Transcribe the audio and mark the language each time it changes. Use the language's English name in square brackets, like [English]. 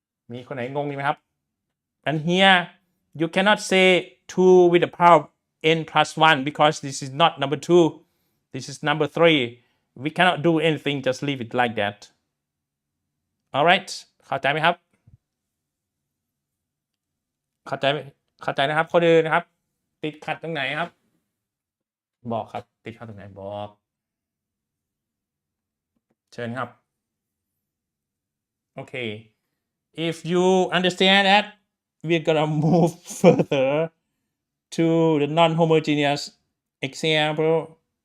[Thai] มีคนไหนงงไหมครับ [English] And here you cannot say 2 with the power of n plus 1 because this is not number 2. This is number 3. We cannot do anything, just leave it like that. Alright [Thai] เข้าใจไหมครับ เข้าใจไหมเข้าใจนะครับคนอื่นนะครับ ติดขัดตรงไหนครับ บอกครับ ติดขัดตรงไหนบอก เชิญครับ [English] Okay. If you understand that, we're gonna move further to the non-homogeneous example.